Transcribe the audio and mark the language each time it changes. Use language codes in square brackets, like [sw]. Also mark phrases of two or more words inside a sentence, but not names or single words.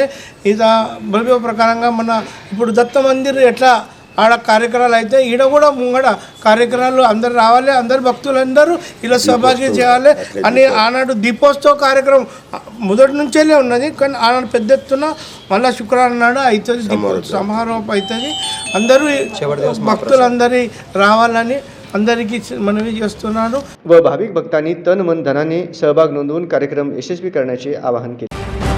[te] ఇది భవ్య ప్రకారంగా మన ఇప్పుడు దత్త మందిర్ ఎట్లా ఆడ కార్యక్రమాలు అయితే ఈడ కూడా ముంగడ కార్యక్రమాలు అందరు రావాలి, అందరు భక్తులందరూ ఇలా సౌభాగ్యం చేయాలి అని ఆనాడు దీపోత్సవ కార్యక్రమం మొదటి నుంచే ఉన్నది. కానీ ఆనాడు పెద్ద ఎత్తున మళ్ళీ శుక్రవారం నాడు అవుతుంది, సమారోహం అవుతుంది. అందరూ భక్తులందరి రావాలని అందరికీ మనवी చేస్తున్నాను. [mr] व भाविक भक्तांनी तन मन धनाने सहभाग नोंदवून कार्यक्रम यशस्वी करण्याचे आवाहन केले.